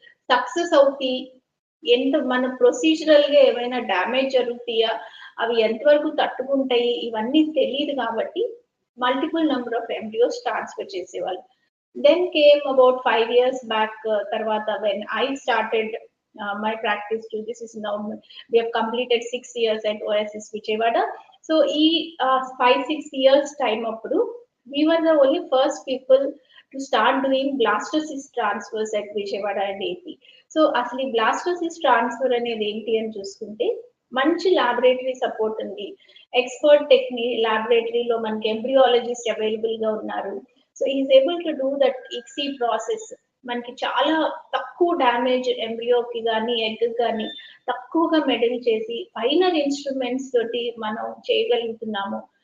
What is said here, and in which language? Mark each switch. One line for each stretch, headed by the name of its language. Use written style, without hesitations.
Telugu: Success అవుతాయి, ఎంత మన ప్రొసీజరల్ గా ఏమైనా డ్యామేజ్ జరుగుతాయా, అవి ఎంతవరకు తట్టుకుంటాయి, ఇవన్నీ తెలియదు కాబట్టి multiple number of embryos transfer చేసేవాళ్ళు.
English: Then came about 5 years back
Telugu: తర్వాత
English: when I started my practice too. This is now we have completed 6 years at Oasis Vijayawada. So ఈ 5-6 years time అప్పుడు we were the only first people to start doing blastocyst transfers at Vijayawada and AP.
Telugu: So అసలు ఈ blastocyst transfer అనేది ఏంటి అని చూసుకుంటే మంచి laboratory support ఉంది, ఎక్స్పర్ట్ లాబొరేటరీలో మనకి ఎంబ్రియాలజిస్ట్ అవైలబుల్ గా ఉన్నారు.
English: So is able to do that ICSI process.
Telugu: మనకి చాలా తక్కువ డ్యామేజ్ ఎంబ్రియోకి కానీ ఎగ్ కానీ తక్కువగా మెడిల్ చేసి ఫైనల్ ఇన్స్ట్రుమెంట్స్ తోటి మనం చేయగలుగుతున్నాము.